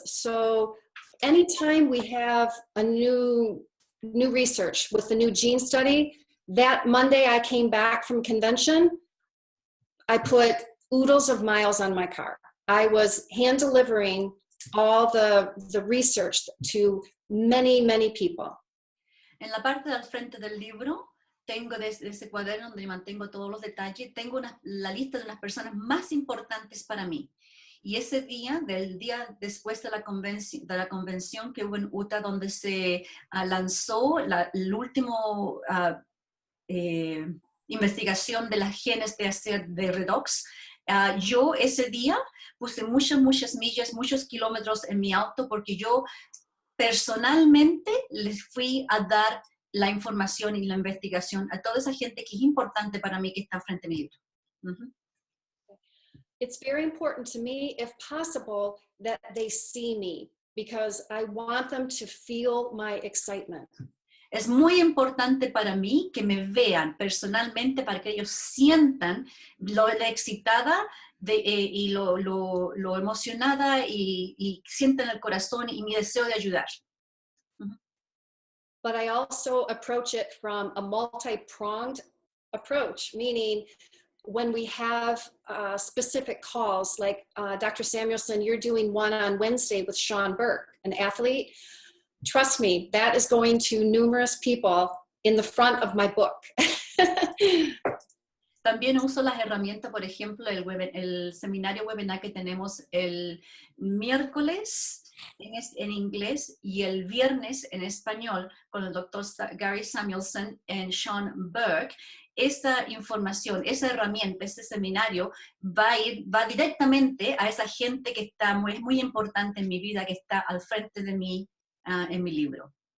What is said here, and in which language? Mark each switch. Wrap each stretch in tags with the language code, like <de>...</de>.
<en>So anytime we have a new research with the new gene study, that Monday I came back from convention, I put oodles of miles on my car. I was hand delivering all the research to many, many people.</en> <es>En la parte del frente del libro, tengo de ese cuaderno donde mantengo todos los detalles, tengo la lista de las personas más importantes para mí. Y ese día, del día después de la convención que hubo en Utah, donde se lanzó el último investigación de las genes de Redox, yo ese día puse muchas millas, muchos kilómetros en mi auto, porque yo personalmente les fui a dar la información y la investigación a toda esa gente que es importante para mí que está frente a mi libro.</es> <en>It's very important to me, if possible, that they see me, because I want them to feel my excitement.</en> <es>Es muy importante para mí que me vean personalmente, para que ellos sientan la excitada y lo emocionada y sientan el corazón y mi deseo de ayudar.</es> <en>But I also approach it from a multi-pronged approach, meaning when we have specific calls, like Dr. Samuelson, you're doing one on Wednesday with Sean Burke, an athlete. Trust me, that is going to numerous people in the front of my book.</en> <es>También uso las herramientas, por ejemplo, el seminario webinar que tenemos el miércoles en inglés y el viernes en español con el doctor Gary Samuelson y Sean Burke. Esa información, esa herramienta, ese seminario va directamente a esa gente que es muy importante en mi vida, que está al frente de mí en mi libro.</es>